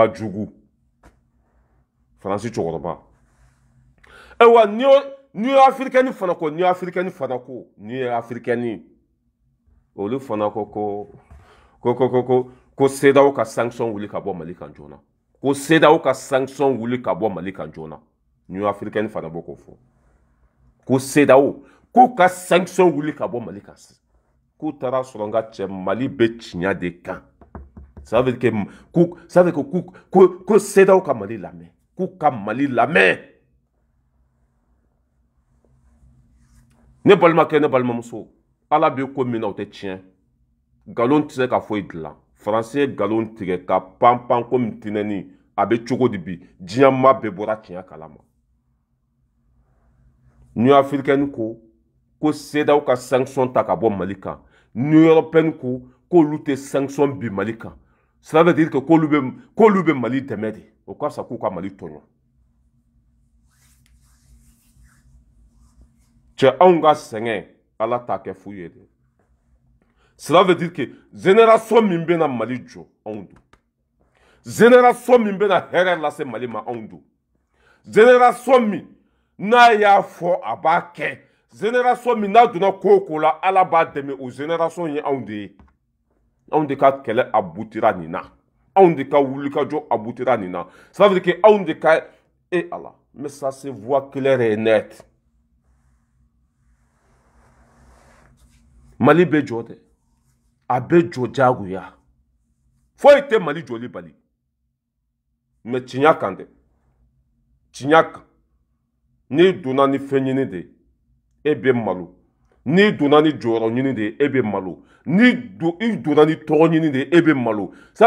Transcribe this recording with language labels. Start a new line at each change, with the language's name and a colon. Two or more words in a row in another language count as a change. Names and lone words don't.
Bambara: jugu Faransi cɛkɔrɔba wa Union africaine fana ko Union africaine fana ko Union africaine olu fana ko CEDEAO ka sanction wuli ka bɔ Mali kan joona ko CEDEAO ka sanction wuli ka bɔ Mali kan joona Union africaine fana b'o ko fɔ ko CEDEAO k'u ka sanction wuli ka bɔ Mali kan k'u taara sɔrɔ n ka cɛ Mali bɛ tiɲɛ de kan
French: ça veut dire que
Bambara: CEDEAO ka Mali lamɛn k'u ka Mali lamɛn ne balimakɛ ne balimamuso Ala bɛ ko min na o tɛ tiɲɛ nkalon tɛ se ka foyi dilan Faransi ye nkalon tigɛ ka pan komi tinɛni a bɛ cogo di bi diɲɛ maa bɛɛ bɔra tiɲɛ kalama Union africaine ko CEDEAO ka sanction ta ka bɔ Mali kan Union européenne k'olu tɛ sanction bi Mali kan
French: ça veut dire que
Bambara: k'olu bɛ Mali dɛmɛ de o ka fisa k'u ka Mali tɔɲɔ cɛ anw ka sɛgɛn Ala t'a kɛ fu ye de
French: cela veut dire que
Bambara: génération min bɛna Mali jɔ anw don génération min bɛna hɛrɛ lase Mali ma anw don génération min n'a y'a fɔ a b'a kɛ génération min n'a donna ko o ko la Ala b'a dɛmɛ o génération ye anw de ye anw de ka kɛlɛ aboutira nin na anw de ka wulikajɔ aboutira nin na
French: ça veut dire que
Bambara: anw de ka Allah
French: mais ça se voit clair et net
Bambara: Mali bɛ jɔ dɛ a bɛ jɔ jagoya foyi tɛ Mali jɔli bali mais tiɲɛ kan dɛ tiɲɛ kan n'i donna ni fɛn ɲini de e bɛ malo n'i donna ni jɔyɔrɔ ɲini de e bɛ malo i donna ni tɔgɔ ɲini de e bɛ malo ça